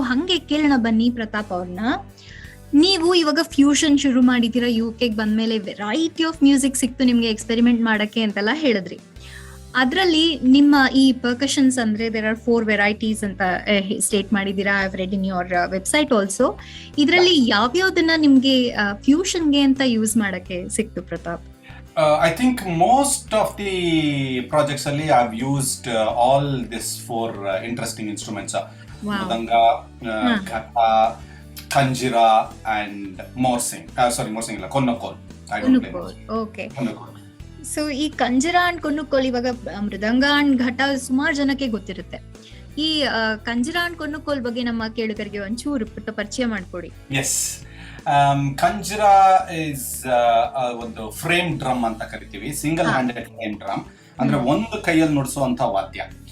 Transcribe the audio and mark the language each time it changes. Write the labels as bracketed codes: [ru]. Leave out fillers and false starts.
[kn] ಹಂಗೆ ಕೇಳೋಣ ಬನ್ನಿ ಪ್ರತಾಪ್ ಅವ್ರನ್ನ. ನೀವು ಇವಾಗ ಫ್ಯೂಷನ್ ಶುರು ಮಾಡಿದ್ದೀರಾ, ಯುಕೆಗೆ ಬಂದ್ಮೇಲೆ [en] variety of music [kn] ಸಿಕ್ತು ನಿಮ್ಗೆ ಎಕ್ಸ್ಪೆರಿಮೆಂಟ್ ಮಾಡಕ್ಕೆ ಅಂತೆಲ್ಲ ಹೇಳಿದ್ರಿ. ಅದರಲ್ಲಿ ನಿಮ್ಮ ಈ ಪರ್ಕಷನ್ಸ್ ಅಂದ್ರೆ [en] there are 4 varieties [kn] ಅಂತ ಸ್ಟೇಟ್ ಮಾಡಿದ್ದೀರಾ. [en] I have read in your website also. [kn] ಇದರಲ್ಲಿ ಯಾವ್ಯಾವ್ದನ್ನ ನಿಮ್ಗೆ ಫ್ಯೂಷನ್ಗೆ ಅಂತ ಯೂಸ್ ಮಾಡಕ್ಕೆ ಸಿಕ್ತು Pratap? [en] I think most of the projects ಅಲ್ಲಿ I've used all this 4 interesting instruments. Mridanga, ghata, kanjira and morsing. Morsing illa, konnakol. I don't play morsing. Okay. Konnakol. [kn] So ಈ ಕಂಜರ and ಕೊನ್ನುಕೋಲ್, ಇವಾಗ ಮೃದಂಗ and ಘಟ ಸುಮಾರು ಜನಕ್ಕೆ ಗೊತ್ತಿರುತ್ತೆ. ಈ ಕಂಜರ ಅಂಡ್ ಕೊನ್ನುಕೋಲ್ ಬಗ್ಗೆ ನಮ್ಮ ಕೇಳುಗರಿಗೆ ಒಂಚೂರು ಪುಟ್ಟ ಪರಿಚಯ ಮಾಡ್ಕೊಡಿ. ಎಸ್, ಕಂಜರ ಇಸ್ ಒಂದು ಫ್ರೇಮ್ ಡ್ರಮ್ ಅಂತ ಕರಿತೀವಿ, ಸಿಂಗಲ್ ಹ್ಯಾಂಡೆಡ್ ಫ್ರೇಮ್ ಡ್ರಮ್, ಅಂದ್ರೆ ಒಂದು ಕೈಯಲ್ಲಿ ನುಡಿಸುವಂತ ವಾದ್ಯ.